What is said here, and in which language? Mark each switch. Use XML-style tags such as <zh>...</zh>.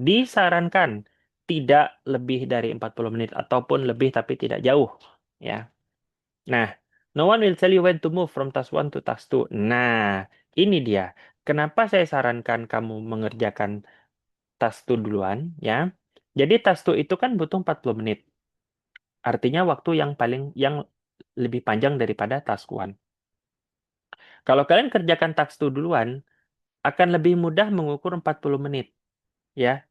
<id>Disarankan tidak lebih dari 40 menit ataupun lebih tapi tidak jauh, ya.</id> <en>Nah, no one will tell you when to move from task 1 to task 2.</en> <id>Nah, ini dia. Kenapa saya sarankan kamu mengerjakan task 2 duluan, ya. Jadi task 2 itu kan butuh 40 menit. Artinya waktu yang lebih panjang daripada task 1. Kalau kalian kerjakan task 2 duluan, akan lebih mudah mengukur 40 menit, ya.</id>